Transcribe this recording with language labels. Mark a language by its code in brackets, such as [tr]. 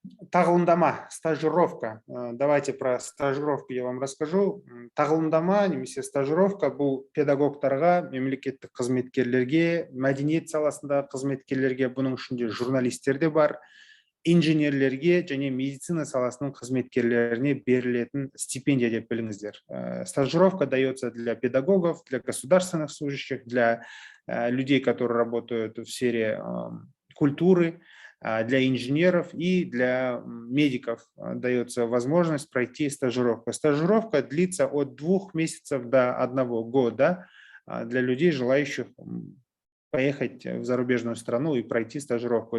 [kk] Тағылымдама, стажировка. [ru] Давайте про стажировку я вам расскажу. [kk] Тағылымдама немесе стажировка бұл педагогтарға, мемлекеттік қызметкерлерге, мәдениет саласындағы қызметкерлерге, бұның ішінде журналистер де бар, инженерлерге және медицина саласының қызметкерлеріне берілетін стипендия деп біліңіздер. [ru] Стажировка дается для педагогов, для государственных служащих, для людей, которые работают в сфере культуры, для инженеров и для медиков дается возможность пройти стажировку. Стажировка длится от 2 месяцев до 1 года для людей, желающих поехать в зарубежную страну и пройти стажировку.